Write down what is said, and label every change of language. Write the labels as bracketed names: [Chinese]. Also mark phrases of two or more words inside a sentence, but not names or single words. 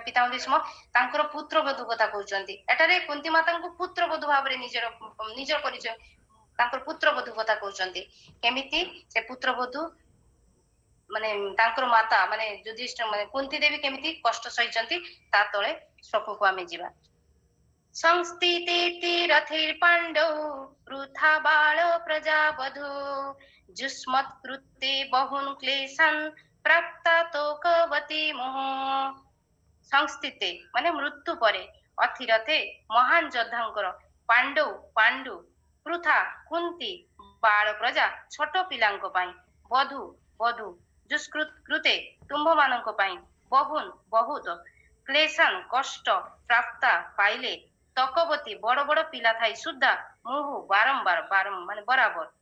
[Odia] ପିତାମହ ଭୀଷ୍ମ ତାଙ୍କର ପୁତ୍ରବଧୂ କଥା କହୁଛନ୍ତି। ଏଠାରେ କୁନ୍ତୀ ମାତାଙ୍କୁ ପୁତ୍ରବଧୂ ଭାବରେ ନିଜର ପରିଚୟ, ତାଙ୍କର ପୁତ୍ରବଧୂ କଥା କହୁଛନ୍ତି। କେମିତି ସେ ପୁତ୍ରବଧୂ ମାନେ ତାଙ୍କର ମାତା ମାନେ ଯୁଧିଷ୍ଠିର ମାନେ କୁନ୍ତି ଦେବୀ କେମିତି କଷ୍ଟ ସହିଛନ୍ତି ତା ତଳେ ଶ୍ଲୋକକୁ ଆମେ ଯିବା। [Sanskrit] ସଂସ୍ଥିତେ ରଥୈର୍ପାଣ୍ଡौ वृथा बाल प्रजावधू जुष्मत्कृते बहुन् क्लेशान् प्राप्ता तोकवती मुह। [Odia] ସଂସ୍ଥିତେ ମାନେ ମୃତ୍ୟୁ ପରେ ଅଥିରଥେ ମହାନ ଯୋଦ୍ଧାଙ୍କର ପାଣ୍ଡୁ ପୃଥା କୁନ୍ତି ବାଳ ପ୍ରଜା ଛୋଟ ପିଲାଙ୍କ ପାଇଁ ବଧୁ ଦୁଷ୍କୃତେ ତୁମ୍ଭମାନଙ୍କ ପାଇଁ ବହୁତ କ୍ଲେଶାନ୍ କଷ୍ଟ ପ୍ରାପ୍ତା ପାଇଲେ ତକବତୀ ବଡ ବଡ ପିଲା ଥାଇ ସୁଦ୍ଧା ମୁହୁ ବାରମ୍ବାର ମାନେ ବରାବର।